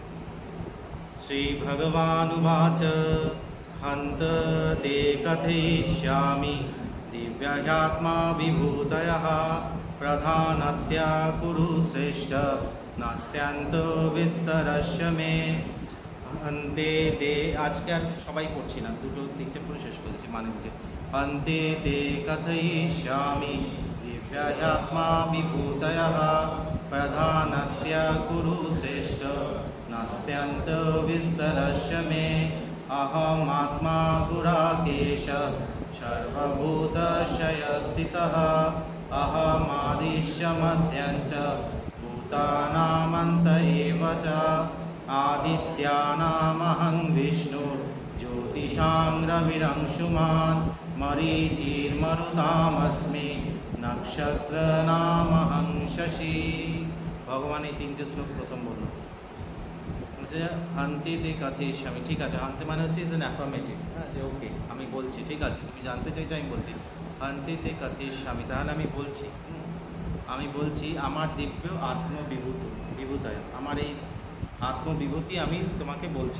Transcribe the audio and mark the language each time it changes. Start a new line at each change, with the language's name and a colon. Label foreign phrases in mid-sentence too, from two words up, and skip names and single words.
Sanskrit: শ্রীভগবানুবাচ হন্ত তে কথয়িষ্যামি দিব্যাত্মা বিভূতয়ঃ প্রধানত্যা কুরু শ্রেষ্ঠ নাস্ত্যন্ত বিস্তরস্য মে। হন্তে তে,
Bangla: আজকে আর সবাই পড়ছি না, 2-3টে পড়ে শেষ করেছি। মানে হচ্ছে
Sanskrit: হন্তে তে কথয়িষ্যামি দিব্যাত্মা বিভূতয়ঃ প্রধানত্যা কুরু শ্রেষ্ঠ নাস্ত্যন্ত বিস্তরস্য মে। অহমাত্মা গুড়াকেশ সর্বভূতশয়স্থিতঃ অহমাদিশ্চ মধ্যঞ্চ ভূতানামন্ত এব চ। আদিত্যানামহং বিষ্ণু জ্যোতিষাং রবিরংশুমাन् মরীচির্মরুতামস্মি নক্ষত্রনামহং শশী।
Bangla: ভগবান এই 3টে শ্লোক প্রথম বলল যে
Sanskrit: হান্তি তে কথয়িষ্যামি।
Bangla: ঠিক আছে, হান্তি মানে হচ্ছে
English: is an affirmative,
Bangla: হ্যাঁ, যে ওকে আমি বলছি, ঠিক আছে তুমি জানতে চাইছো আমি বলছি।
Sanskrit: হান্তি তে কথয়িষ্যামি,
Bangla: তাহলে আমি বলছি আমার দিব্য বিভূতয়, আমার এই আত্মবিভূতি আমি তোমাকে বলছি।